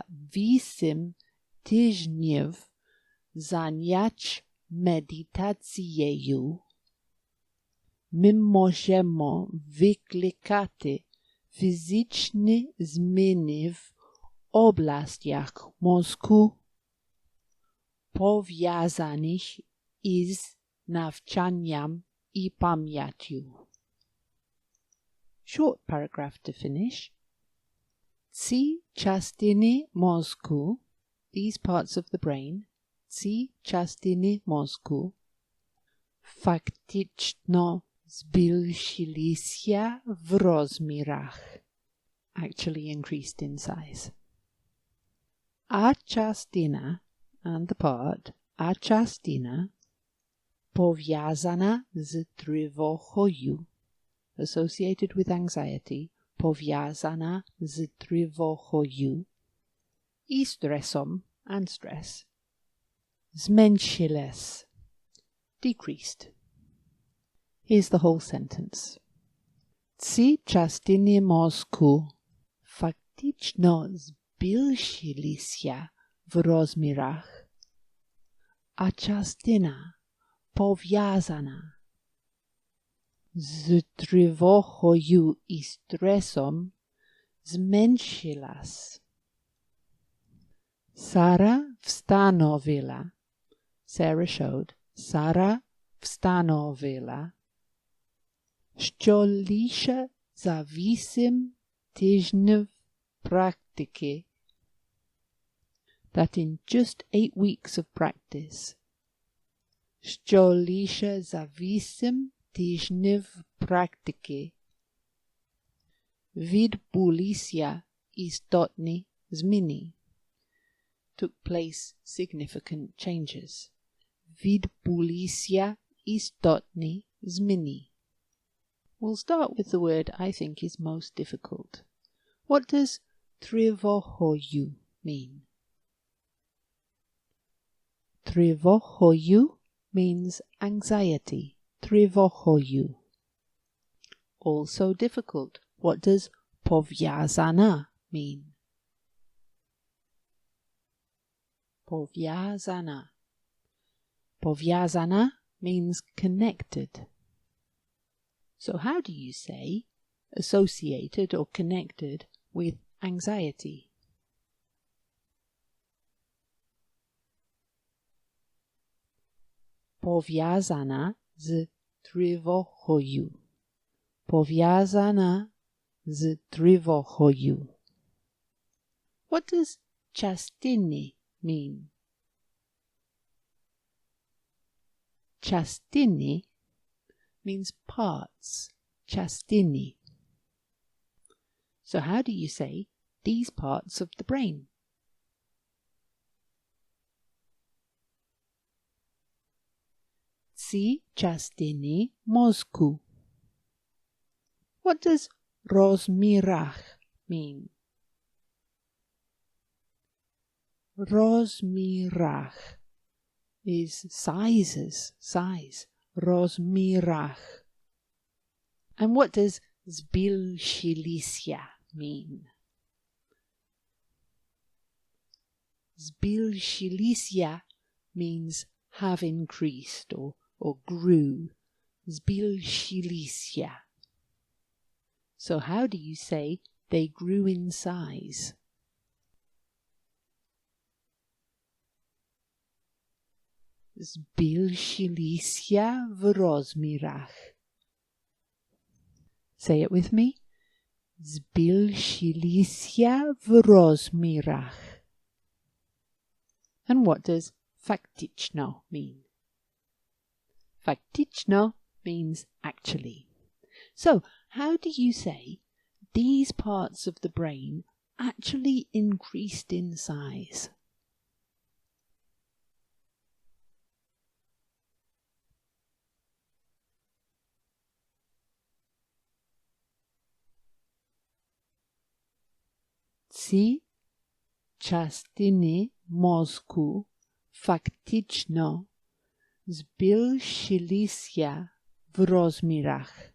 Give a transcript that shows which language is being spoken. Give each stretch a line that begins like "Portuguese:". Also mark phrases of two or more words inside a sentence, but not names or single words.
Ukrainian: 8 тижнів занять медитацією ми можемо викликати фізичні зміни в областях мозку, пов'язаних із навчанням і пам'яттю.
English: Short paragraph to finish.
Ukrainian: Ці частини мозку,
English: these parts of the brain,
Ukrainian: ці частини мозку фактично збільшилися в розмірах,
English: actually increased in size.
Ukrainian: А частина,
English: and the part,
Ukrainian: а частина пов'язана з тривогою,
English: associated with anxiety,
Ukrainian: пов'язана з тривогою і стресом,
English: and stress, зменшилась, decreased. Here's the whole sentence.
Ukrainian: Ці частини мозку фактично збільшилися в розмірах, а частина пов'язана з тривогою і стресом зменшилась. Сара встановила,
English: Sarah showed,
Ukrainian: Сара встановила, що лише за 8 тижнів практики,
English: that in just 8 weeks of practice,
Ukrainian: що лише за 8 тижнів практики відбулися істотні зміни,
English: took place significant changes.
Ukrainian: Відбулися істотні зміни.
English: We'll start with the word I think is most difficult. What does тривогою mean? Тривогою means anxiety. Тривогою. Also difficult. What does пов'язана mean? Пов'язана. Пов'язана means connected. So how do you say associated or connected with anxiety?
Ukrainian: Пов'язана з тривогою. Пов'язана з тривогою.
English: What does частини mean? Частини means parts.
Ukrainian: Частини.
English: So how do you say these parts of the brain?
Ukrainian: Ці частини мозку.
English: What does розмірах mean? Розмірах is sizes, size. Розмірах. And what does збільшилися mean? Збільшилися means have increased or grew.
Ukrainian: Збільшилися.
English: So how do you say they grew in size?
Ukrainian: Збільшилися в розмірах.
English: Say it with me.
Ukrainian: Збільшилися в розмірах.
English: And what does фактично mean? Фактично means actually. So, how do you say these parts of the brain actually increased in size?
Ukrainian: Ці частини мозку фактично збільшилися в розмірах.